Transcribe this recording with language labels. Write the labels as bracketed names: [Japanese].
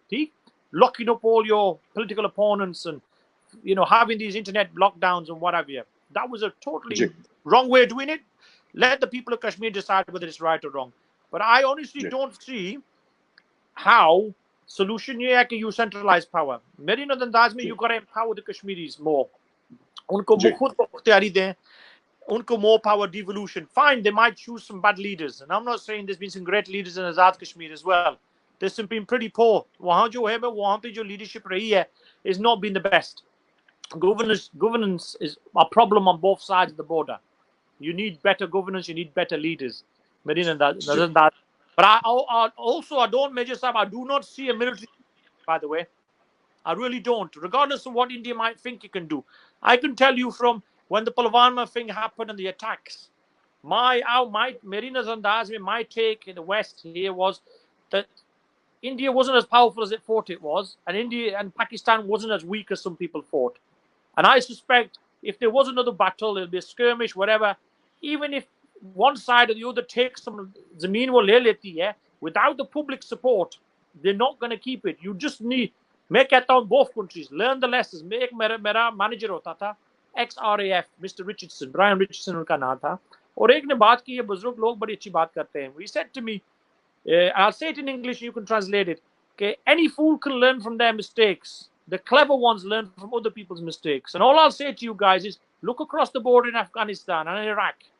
[English] ठीक, locking up all your political opponents and having these internet lockdowns and whatever. That was a totally wrong way of doing it. Let the people of Kashmir decide whether it's right or wrong. But I honestly don't see how solution [Hindi] ये है कि [English] you centralize power. [Hindi] मेरी नजरअंदाज में [English] you gotta empower the Kashmiris more. [Hindi] उनको खुद मुख्तियारी दें, उनको [English] more power, devolution. Fine, they might choose some bad leaders, and I'm not saying there's been some great leaders in Azad Kashmir as well. There's some been pretty poor. [Hindi] वहाँ जो है, वहाँ पे जो leadership रही है [English] is not been the best. Governance is a problem on both sides of the border. You need better governance. You need better leaders. But I don't, Major Sahib, I do not see a military. By the way, I really don't. Regardless of what India might think it can do, I can tell you from when the Pulwama thing happened and the attacks. My take in the West here was that India wasn't as powerful as it thought it was, and India and Pakistan wasn't as weak as some people thought. And I suspect if there was another battle, there'll be a skirmish, whatever, even if one side or the other takes some [Hindi] zameen wo le leti hai, [English] without the public support, they're not going to keep it. You just need, [Hindi] मैं कहता हूँ [English] both countries, learn the lessons. [Hindi] एक मेरा manager होता था, ex-RAF, Mr. [English] Richardson, Brian Richardson [Hindi] उनका नाम था, और एक ने बात की है, बुजुर्ग लोग बड़ी अच्छी बात करते हैं. [English] He said to me, I'll say it in English, you can translate it, okay, any fool can learn from their mistakes. The clever ones learn from other people's mistakes. And all I'll say to you guys is, look across the border in Afghanistan and Iraq.